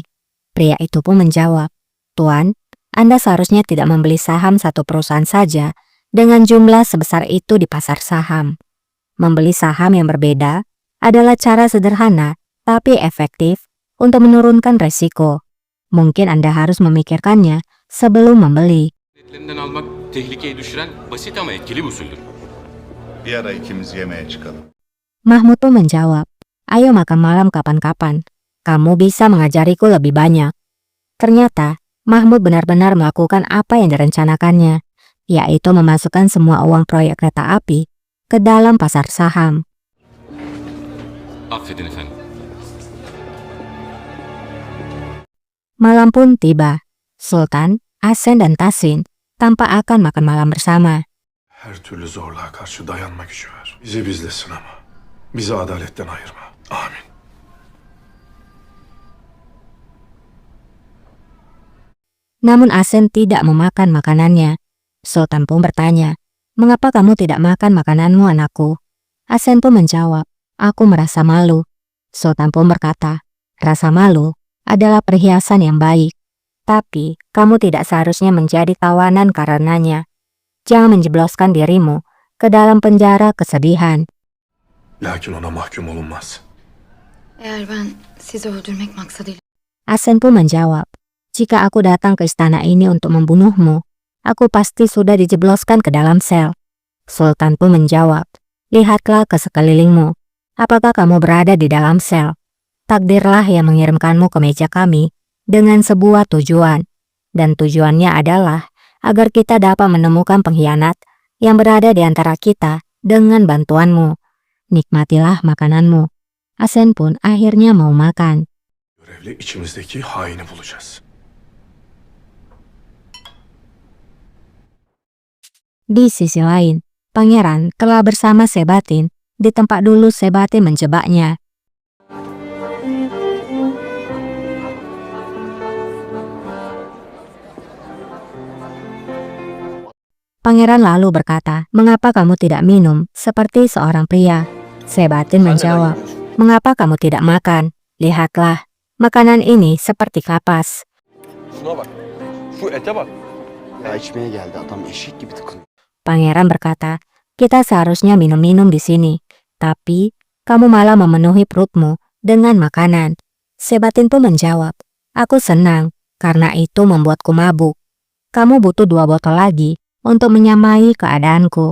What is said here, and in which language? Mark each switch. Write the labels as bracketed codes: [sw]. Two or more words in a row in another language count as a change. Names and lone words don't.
[id] Pria itu pun menjawab, Tuan, Anda seharusnya tidak membeli saham satu perusahaan saja dengan jumlah sebesar itu di pasar saham. Membeli saham yang berbeda adalah cara sederhana tapi efektif untuk menurunkan resiko. Mungkin Anda harus memikirkannya sebelum membeli. [tr] Devletlerinden almak tehlikeyi düşüren basit ama etkili bir usuldür. Bir ara ikimiz yemeğe çıkalım. [id] Mahmud pun menjawab, ayo makan malam kapan-kapan. Kamu bisa mengajariku lebih banyak. Ternyata, Mahmud benar-benar melakukan apa yang direncanakannya, yaitu memasukkan semua uang proyek kereta api ke dalam pasar saham. [tr] Affedin efendim. [id] Malam pun tiba. Sultan, Asen dan Tahsin tampak akan makan malam bersama. [tr] Her türlü zorluğa karşı dayanma gücü ver. Bizi bizlesin ama. Bizi adaletten ayırma. Amin. [id] Namun Asen tidak memakan makanannya. Sultan pun bertanya, mengapa kamu tidak makan makananmu anakku? Asen pun menjawab, aku merasa malu. Sultan pun berkata, rasa malu adalah perhiasan yang baik. Tapi, kamu tidak seharusnya menjadi tawanan karenanya. Jangan menjebloskan dirimu ke dalam penjara kesedihan. [tr] Lakin ona mahkum olunmaz. Eğer ben sizi öldürmek maksadıyla [id] Asen pun menjawab, jika aku datang ke istana ini untuk membunuhmu, aku pasti sudah dijebloskan ke dalam sel. Sultan pun menjawab, lihatlah ke sekelilingmu. Apakah kamu berada di dalam sel? Takdirlah yang mengirimkanmu ke meja kami dengan sebuah tujuan. Dan tujuannya adalah agar kita dapat menemukan pengkhianat yang berada di antara kita dengan bantuanmu. Nikmatilah makananmu. Asen pun akhirnya mau makan. [tr] Görevli içimizdeki haini bulacağız. [id] Di sisi lain, pangeran telah bersama Sebatin di tempat dulu Sebatin menjebaknya. Pangeran lalu berkata, "Mengapa kamu tidak minum seperti seorang pria?" Sebatin menjawab, "Mengapa kamu tidak makan? Lihatlah, makanan ini seperti kapas." [tr] Şuna bak. Şu ete bak. Ya içmeye geldi adam eşek gibi tıkın. [id] Pangeran berkata, "Kita seharusnya minum-minum di sini, tapi kamu malah memenuhi perutmu dengan makanan." Sebatin pun menjawab, "Aku senang, karena itu membuatku mabuk. Kamu butuh 2 botol lagi untuk menyamai keadaanku."